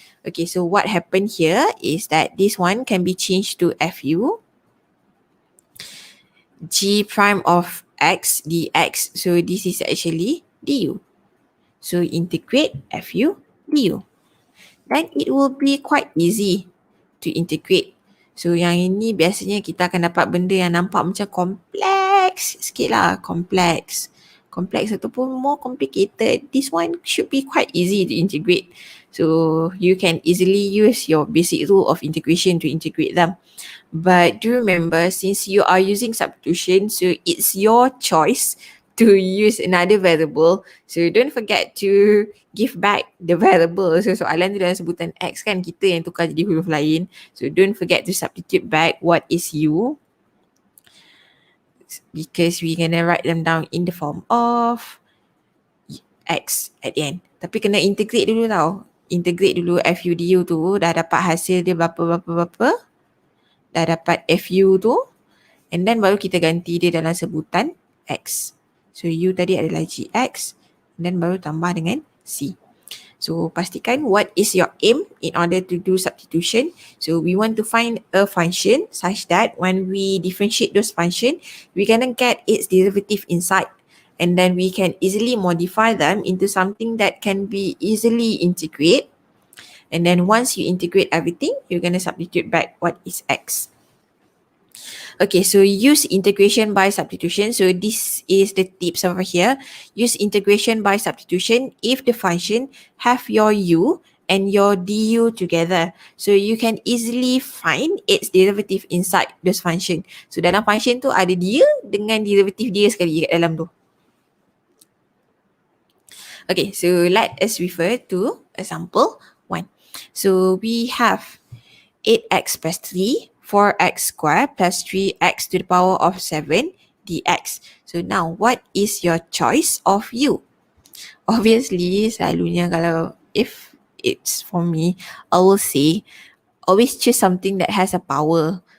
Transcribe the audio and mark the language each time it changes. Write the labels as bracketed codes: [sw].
[en] Okay, so what happened here is that this one can be changed to fu g prime of x dx. So this is actually du. So integrate fu du. Then it will be quite easy to integrate. [ms] So yang ini biasanya kita akan dapat benda yang nampak macam kompleks sikit lah. Kompleks ataupun [en] more complicated. This one should be quite easy to integrate. So you can easily use your basic rule of integration to integrate them. But do remember, since you are using substitution, so it's your choice to use another variable. So don't forget to give back the variable. [ms] So soalan tu dalam sebutan X kan, kita yang tukar jadi huruf lain. [en] So don't forget to substitute back what is U, because we're gonna write them down in the form of X at the end. [ms] Tapi kena integrate dulu tau. Integrate dulu FU DU tu, dah dapat hasil dia berapa. dah dapat FU tu, and then baru kita ganti dia dalam sebutan X. So U tadi adalah GX, and then baru tambah dengan C. [en] So pastikan what is your aim in order to do substitution. So we want to find a function such that when we differentiate those function, we can get its derivative inside. And then we can easily modify them into something that can be easily integrate. And then once you integrate everything, you're going to substitute back what is X. Okay, so use integration by substitution. So this is the tips over here. Use integration by substitution if the function have your u and your du together. So you can easily find its derivative inside this function. [ms] So dalam function tu ada dia dengan derivative dia sekali kat dalam tu. [en] Okay, so let us refer to example 1. So we have 8x plus 3, 4x squared plus 3x to the power of 7 dx. So now, what is your choice of u? Obviously, [ms] selalunya kalau [en] if it's for me, I will say always choose something that has a power.